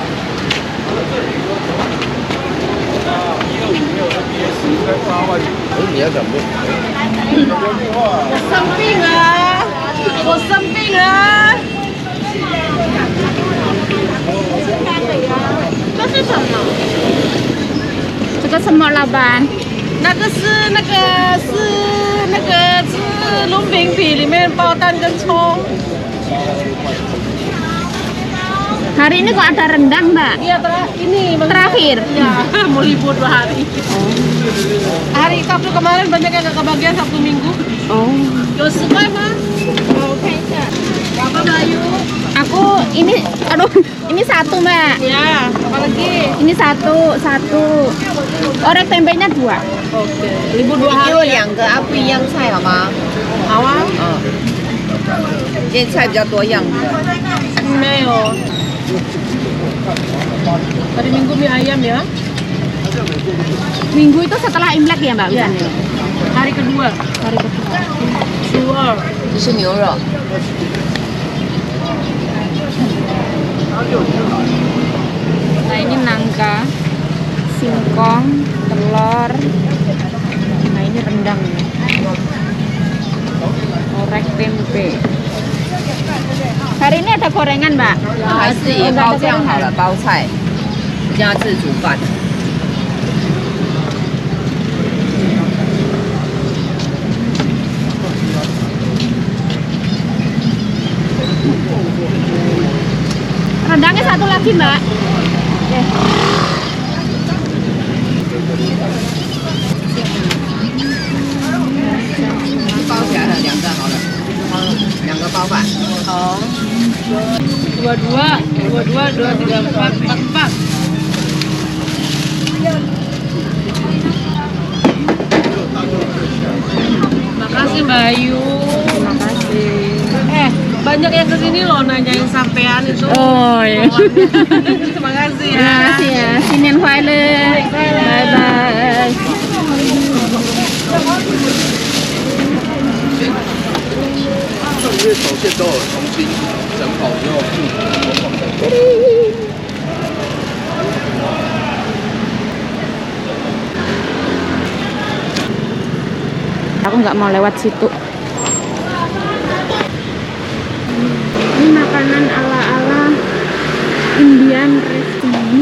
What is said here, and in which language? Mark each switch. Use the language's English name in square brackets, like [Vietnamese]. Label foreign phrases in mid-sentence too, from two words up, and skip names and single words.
[Chinese] 我生病了。这是什么？这个什么老板？那个是龙饼皮里面包蛋跟葱。 [Indonesian] Hari ini kok ada rendang, Mbak? Iya, ini terakhir. Ya, mau libur 2 hari. Hari Sabtu kemarin banyak yang gak kebagian Sabtu Minggu. Oh. [Chinese] 有10块吗？我看一下。 [Indonesian] Berapa Bayu? Aku ini, aduh, ini satu, Mbak. Ya, apa lagi? Ini satu. Orek tempenya 2. Oke. Libur 2 hari. [Chinese] 有2个不一样菜好吗？好啊。今天菜比较多样。 [Indonesian] 没有。Hari Minggu mie ayam ya? Minggu itu setelah Imlek ya, Mbak? Iya. Hari kedua. Hari kedua. [Chinese] 这是牛肉。 [Indonesian] Nah ini nangka, singkong, telur. Nah ini rendang. Orek tempe. Hari ini ada gorengan, Mbak? [Chinese] 还是也包这样好了，包菜加自煮饭。 [Indonesian] Rendangnya satu lagi, Mbak. Oke. [Chinese] 包起来了，两个好了，两个包饭。 [Indonesian] Oh. Dua, tiga, empat. Makasih Mbak Ayu. Terima kasih. Banyak yang kesini loh nanyain sampean itu. Oh iya. Terima kasih ya. Terima kasih ya. Sinin [English] Bye bye. [Chinese] 这些手线都有重新整好之后复活。 [Indonesian] Aku nggak mau lewat situ. Ini makanan ala-ala [English] Indian restaurant.